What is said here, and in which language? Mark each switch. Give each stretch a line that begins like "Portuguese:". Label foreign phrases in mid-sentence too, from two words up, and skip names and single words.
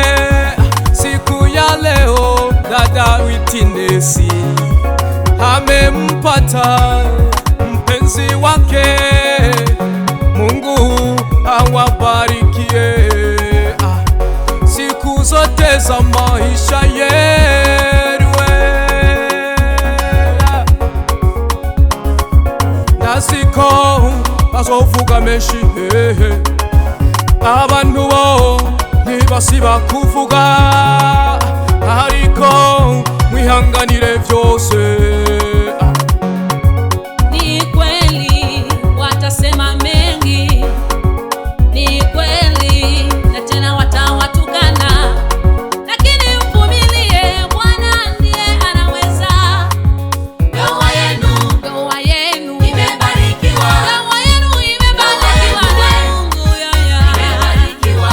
Swahili: Siku ya leo dada Witinesi amempata mpenzi wake. Mungu awabarikie siku zote za maisha yenu,
Rundi: nasiko bazovuga menshi hehe, abantu bo ntibasiba kuvuga, ariko mwihanganire vyose.
Swahili: Ni kweli watasema mengi, ni kweli na tena watawatukana, lakini mvumilie, Bwana ndiye anaweza. Ndoa yenu imebarikiwa, ndoa yenu imebarikiwa na Mungu yaya, imebarikiwa.